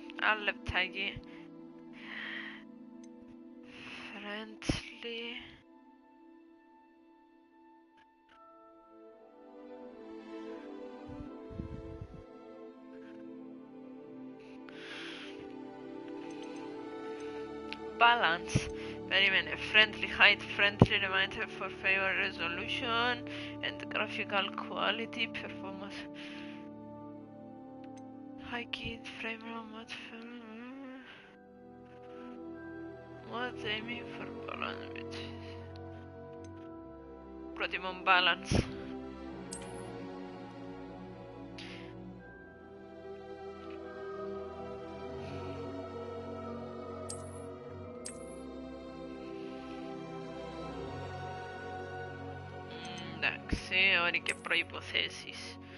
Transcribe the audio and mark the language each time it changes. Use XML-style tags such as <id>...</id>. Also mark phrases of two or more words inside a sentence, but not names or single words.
<el>Άλλο λεπτάκι.</el> <en>Friendly. Balance.</en> <el>Περίμενε.</el> <en>Friendly height, friendly reminder for favor resolution and graphical quality, performance. High key frame rate, what's aiming for balance?</en> <el>Προτιμώ balance. Εντάξει, όροι και προϋποθέσεις.</el>